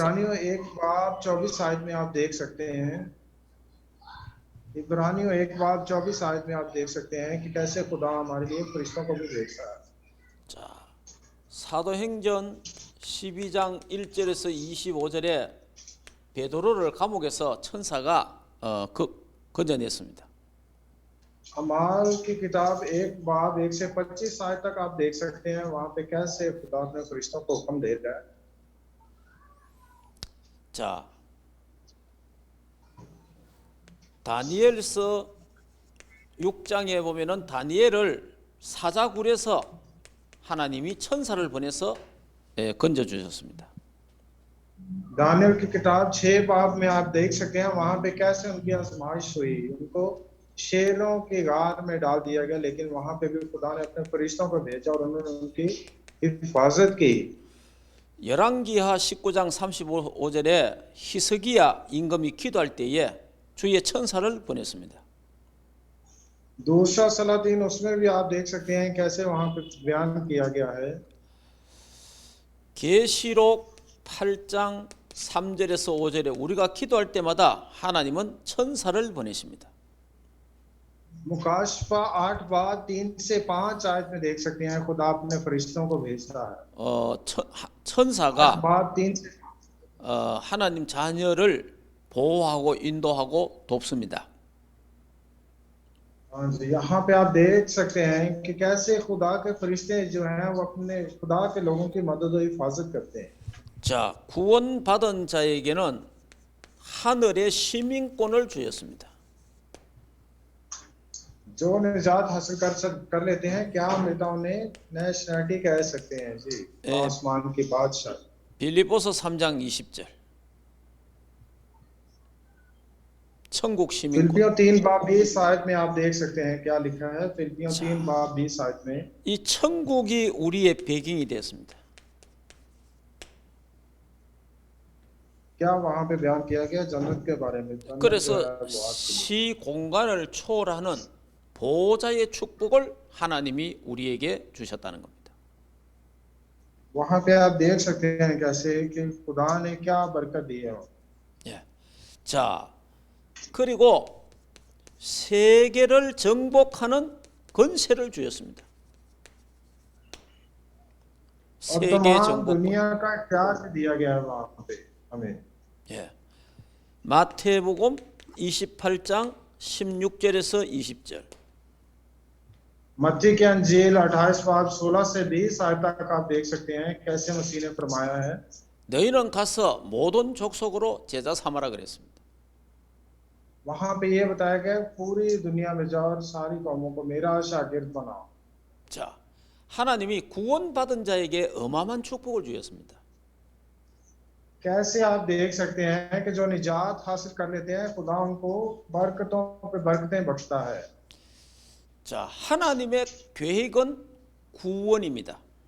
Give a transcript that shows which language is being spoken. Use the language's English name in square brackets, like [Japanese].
[Hindi] इब्रानियों 1 बाब 24 आयत में आप देख सकते हैं, इब्रानियों 1 बाब 24 आयत में आप देख सकते हैं कि कैसे खुदा हमारे लिए फरिश्तों को भी भेजता है। [Korean] 자, 사도행전 12장 1절에서 25절에 베드로를 감옥에서 천사가 건져냈습니다. [Hindi] अमाल की किताब 1 बाब 1 से 25 आयत तक आप देख सकते हैं, वहां पे कैसे खुदा अपने फरिश्तों को हुक्म देता है। [Korean] 자, 다니엘서 6장에 보면은 다니엘을 사자굴에서 하나님이 천사를 보내서 건져 주셨습니다. [Hindi] दानियल की किताब 6 बाब में आप देख सकते हैं, वहां पे कैसे उनकी आजमाइश हुई, उनको शेरों के गार में डाल दिया गया, लेकिन वहां पे भी खुदा ने अपने फरिश्तों को भेजा और उन्होंने उनकी हिफाजत की। [Korean] 열왕기하 19장 35절에 히스기야 임금이 기도할 때에 주의 천사를 보냈습니다. [Hindi] दूसरा सलातीन उसमें भी आप देख सकते हैं कैसे वहां पे बयान किया गया है। [Korean] 계시록 8장 3절에서 5절에 우리가 기도할 때마다 하나님은 천사를 보내십니다. [Hindi] मुकाशफा 8 बाब 3 से 5 आयत में देख सकते हैं खुदा अपने फरिश्तों को भेजता है। [Korean] 천사가 [Hindi] बाब 3 से [Korean] 하나님 자녀를 보호하고 인도하고 돕습니다. [Hindi] हाँ जी, यहाँ पे आप देख सकते हैं कि कैसे खुदा के फरिश्ते जो हैं वो अपने खुदा के लोगों की मदद और हिफाजत करते हैं। [Korean] 자, 구원받은 자에게는 하늘의 시민권을 주셨습니다. [Hindi] जो निजात हासिल कर लेते हैं क्या मिलता उन्हें, नेशनलिटी कह सकते हैं जी, आसमान की बादशाह। [Korean] 빌립보서 3장 20절. 천국 시민권. [Hindi] फिलिपियों 3 बाब 20 आयत में आप देख सकते हैं क्या लिखा है, फिलिपियों 3 बाब 20 आयत में [Korean] 이 천국이 우리의 배경이 되었습니다. [Hindi] क्या वहां पे बयान किया गया जन्नत के बारे में। [Korean] 그래서 시 공간을 초월하는 보호자의 축복을 하나님이 우리에게 주셨다는 겁니다. [Hindi] वहां पे आप देख सकते हैं कैसे कि खुदा ने क्या बरकत दी है। [Korean] 예. 자, 그리고 세계를 정복하는 권세를 주셨습니다. [Hindi] और [Korean] 세계 [Hindi] तमाम [Korean] 정복권. [Hindi] दुनिया का इख्तियार दिया गया है वहां पे हमें। [Korean] 예. 마태복음 28장 16절에서 20절. [Hindi] मत्ती की अंजील 28 बाब 16 से 20 आयत तक आप देख सकते हैं कैसे मसीह ने फरमाया है, [Korean] 너희는 가서 모든 족속으로 제자 삼아라 그랬습니다. [Hindi] वहां पे ये बताया गया पूरी दुनिया में जाओ और सारी कौमों को मेरा शागिर्द बनाओ। [Korean] 자, 하나님이 구원받은 자에게 어마어마한 축복을 주셨습니다. [Hindi] कैसे आप देख सकते हैं कि जो निजात हासिल कर लेते हैं खुदा उनको बरकतों पे बरकतें बख्शता है। [Korean] 자, 하나님의 계획은 구원입니다.